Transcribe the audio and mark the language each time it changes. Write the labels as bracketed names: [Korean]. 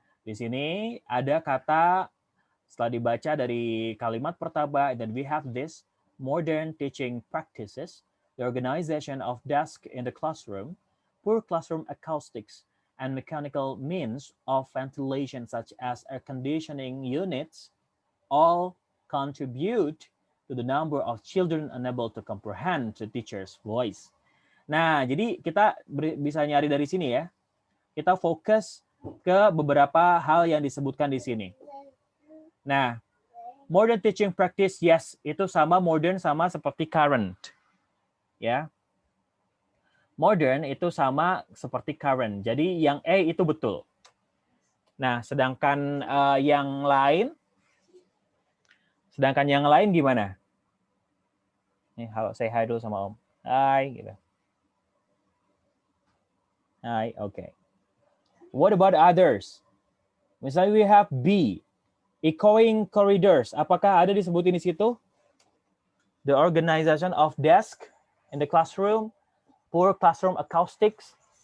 [Indonesian] Di sini ada kata, setelah dibaca dari kalimat pertama, [English] then we have this, modern teaching practices, the organization of desk in the classroom, poor classroom acoustics, and mechanical means of ventilation such as air conditioning units all contribute to the number of children unable to comprehend the teacher's voice. [Indonesian] Nah, jadi kita bisa nyari dari sini ya. Kita fokus ke beberapa hal yang disebutkan di sini. Nah, modern teaching practice, yes, itu sama modern sama seperti current. Ya. Modern itu sama seperti current. Jadi yang A itu betul. Nah, sedangkan yang lain gimana? Nih, halo, say hi dulu sama Om. Hai, gitu. [English] Hai, oke. What about others? Misalnya we have B, echoing corridors. [Indonesian] Apakah ada disebutin di situ? [English] The organization of desk in the classroom, poor classroom acoustics.